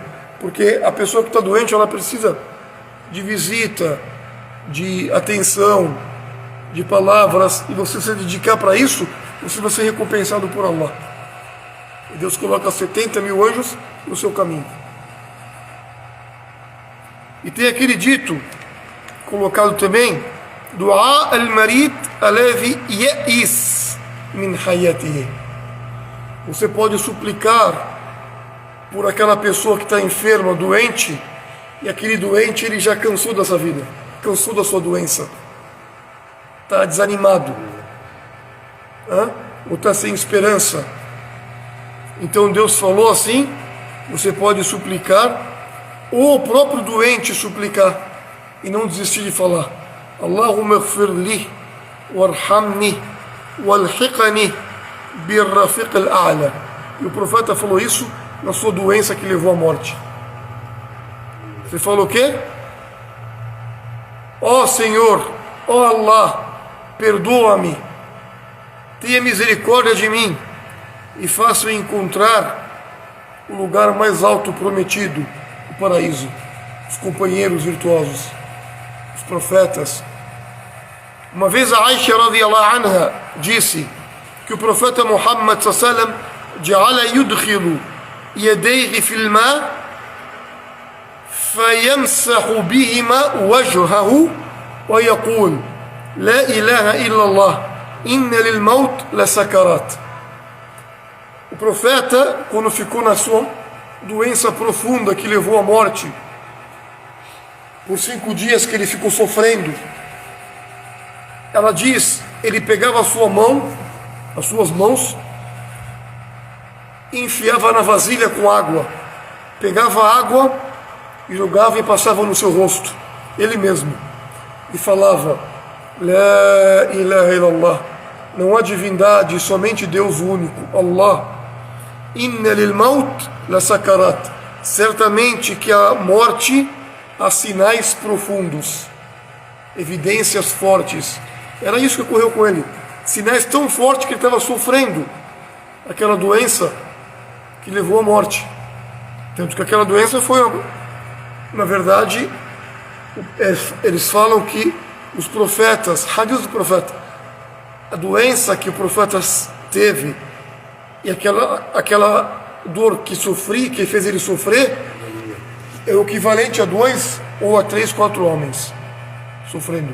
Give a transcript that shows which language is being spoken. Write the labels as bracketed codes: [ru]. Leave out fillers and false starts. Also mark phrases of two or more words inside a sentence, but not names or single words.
[pt] Porque a pessoa que está doente, ela precisa de visita, de atenção, de palavras, e você se dedicar para isso, você vai ser recompensado por Allah. E Deus coloca 70,000 anjos no seu caminho. E tem aquele dito colocado também: [ar] دعاء المريض الذي يئس من حياته. [pt] Você pode suplicar por aquela pessoa que está enferma, doente, e aquele doente ele já cansou dessa vida, cansou da sua doença, está desanimado, ou está sem esperança. Então Deus falou assim: você pode suplicar, ou o próprio doente suplicar, e não desistir de falar: [ar] اللهم اغفر لي وارحمني وألحقني بالرفيق الأعلى. [pt] E o profeta falou isso na sua doença que levou à morte. Você falou o quê? Ó Senhor, ó Allah, perdoa-me, tenha misericórdia de mim e faça-me encontrar o lugar mais alto prometido, o paraíso, os companheiros virtuosos, os profetas. Uma vez a Aisha [ar] رضي الله عنها [pt] disse que o profeta Muhammad [ar] صلى الله عليه وسلم جعل يدخل يديه في الماء فيمسح بهما وجهه ويقول لا إله إلا الله إن للموت لسكرات. [pt] O profeta, quando ficou na sua doença profunda que levou à morte, por 5 dias que ele ficou sofrendo, ela diz, ele pegava a sua mão, as suas mãos, e enfiava na vasilha com água, pegava a água e jogava e passava no seu rosto, ele mesmo, e falava: [ar] لا إله إلا الله, [pt] não há divindade, somente Deus único, Allah. [ar] إن للموت لسكرات, [pt] certamente que a morte há sinais profundos, evidências fortes. Era isso que ocorreu com ele, sinais tão fortes que ele estava sofrendo aquela doença que levou à morte. Tanto que aquela doença foi, na verdade, eles falam que os profetas, hadith do profeta, a doença que o profeta teve e aquela dor que sofri, que fez ele sofrer, é o equivalente a 2 ou a 3, 4 homens sofrendo.